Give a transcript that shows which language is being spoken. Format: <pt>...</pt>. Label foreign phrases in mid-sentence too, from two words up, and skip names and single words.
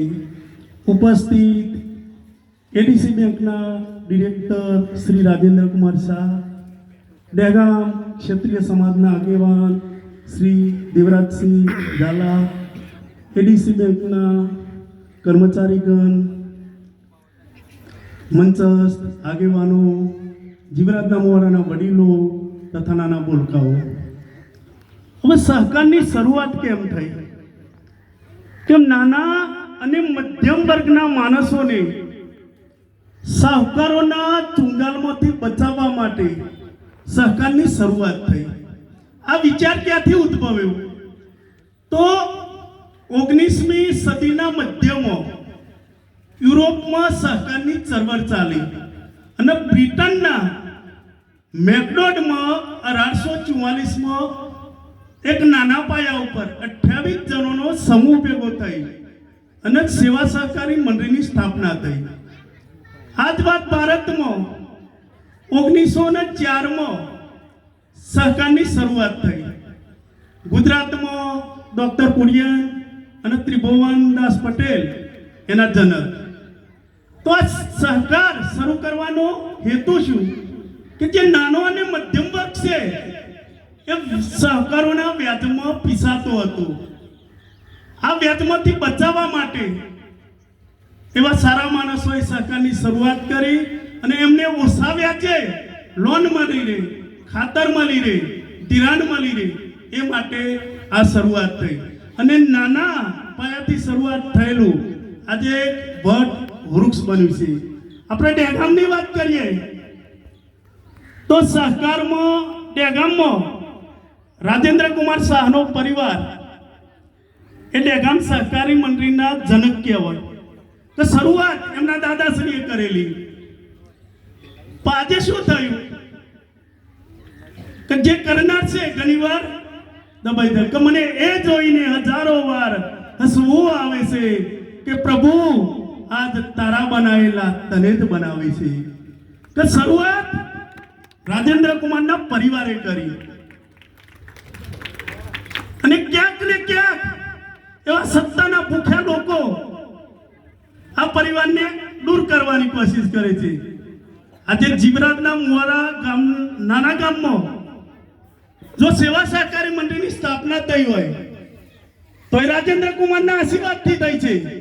<gu>ઉપસ્થિત એડીસી બેંકના ડિરેક્ટર શ્રી રાજેન્દ્ર કુમાર શાહ, દહેગામ ક્ષેત્રીય સમાજના આગેવાન શ્રી દેવરાજ સિંહ ઝાલા, એડીસી બેંકના કર્મચારીગણ, મંચસ્થ આગેવાનો, જીવરાજ મુવાડાના વડીલો તથા નાના બોલકાઓ। હવે સહકારની શરૂઆત કેમ થઈ? કેમ નાના અને મધ્યમ વર્ગના માણસોને સાહુકારોના ચુંગાલમાંથી બચાવવા માટે સહકારની શરૂઆત થઈ। આ વિચાર ક્યાંથી ઉદ્ભવ્યો? તો 19મી સદીના મધ્યમાં યુરોપમાં સહકારની ચળવળ ચાલી અને બ્રિટનના મેકડોડમાં 1844માં એક નાના પાયા ઉપર 28 જણનો સમૂહ ભેગો થઈ અને સેવા સહકારી મંડળીની સ્થાપના થઈ। આજ બાત ભારત મેં 1904 મેં સહકારની શરૂઆત થઈ। ગુજરાત મેં ડૉક્ટર કુરિયન અને ત્રિભુવન દાસ પટેલ એના જનક। તો આ સહકાર શરૂ કરવાનો હેતુ શું કે જે નાનો અને મધ્યમ વર્ગ છે સહકારોના વ્યાજમાં પીસાતો હતો। આ વ્યાજમાંથી બચાવવા માટે એવા સારા માણસોએ સહકારની શરૂઆત કરી અને એમને ઓછા વ્યાજે લોન મળી રહે, ખાતર મળી રહે, ધિરાણ મળી રહે એ માટે આ શરૂઆત થઈ અને નાના પાયાથી શરૂઆત થયેલું આજે વટ વૃક્ષ બન્યું છે। આપણે દહેગામની વાત કરીએ તો સહકારમાં દહેગામમાં રાજેન્દ્ર કુમાર શાહનો પરિવાર એ દહેગામ સહકારી મંડળીના જનક કહેવાય। તો શરૂઆત એમના દાદાશ્રીએ કરેલી। આજ શું થયું કે જે કરનાર છે ઘણીવાર દબાઈ દે કે મને એ જોઈને હજારો વાર હસવું આવે છે કે પ્રભુ આજ તારા બનાવેલા તને જ બનાવે છે। કે શરૂઆત રાજેન્દ્ર કુમારના પરિવારે કરી અને ક્યાંક ને ક્યાંક એવા સત્તાના ભૂખ્યા લોકો આ પરિવારને દૂર કરવાની કોશિશ કરે છે। આજે જીવરાજના મુવાડા ગામ નાના ગામમાં જો સેવા સહકારી મંડળની સ્થાપના થઈ હોય તો એ રાજેન્દ્ર કુમારના આશીર્વાદથી થઈ છે।</gu>